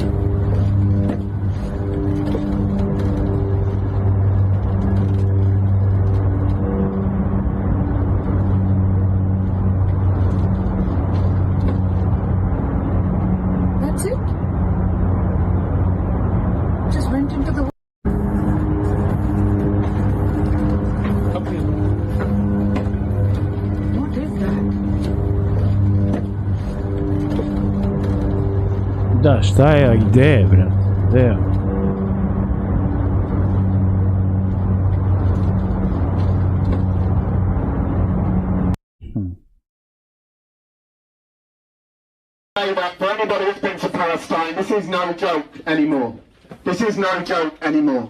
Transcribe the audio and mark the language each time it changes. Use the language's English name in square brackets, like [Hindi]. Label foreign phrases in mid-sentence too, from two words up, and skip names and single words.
[English] That's it. Just went into the. What is that? [Bosnian] Da, šta je, gdje je, brat? Gdje je? [English] For anybody that's been to Palestine, this is no joke anymore. This is no joke anymore.